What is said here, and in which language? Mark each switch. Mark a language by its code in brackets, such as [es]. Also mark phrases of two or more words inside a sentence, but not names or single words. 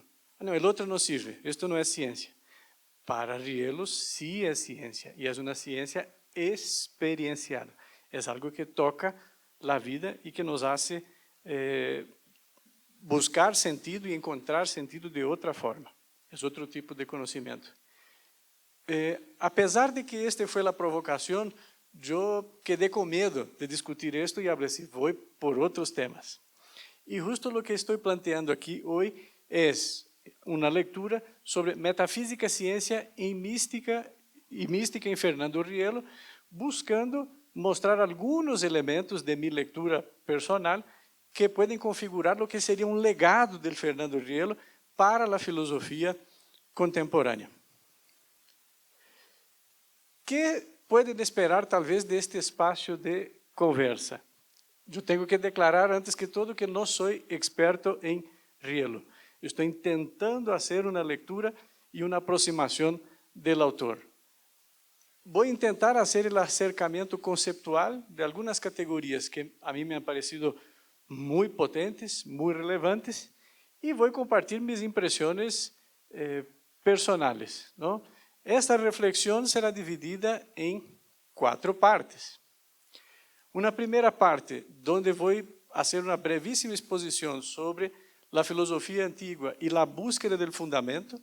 [es] No, el otro no sirve, esto no es ciencia. Para Rielo sí es ciencia, y es una ciencia experiencial. Es algo que toca la vida y que nos hace buscar sentido y encontrar sentido de otra forma. Es otro tipo de conocimiento. [pt] Apesar de que esta foi a provocação, eu quedei com medo de discutir isto e hablé assim, vou por outros temas. E justo o que estou planteando aqui hoje é uma leitura sobre metafísica, ciência e mística em Fernando Rielo, buscando mostrar alguns elementos de minha leitura personal que podem configurar o que seria um legado de Fernando Rielo para a filosofia contemporânea. [es] ¿Qué pueden esperar [pt] talvez deste espaço de conversa? Eu tenho que declarar antes que todo que não sou experto em Rielo. Estou tentando fazer uma leitura e uma aproximação do autor. Vou tentar fazer o acercamento conceptual de algumas categorias que a mim [es] me han parecido [pt] muito potentes, muito relevantes, e vou compartilhar minhas impressões personales, ¿no? [es] Esta reflexión será dividida en 4 partes. Una primera parte, donde voy a hacer una brevísima exposición sobre la filosofía antigua y la búsqueda del fundamento.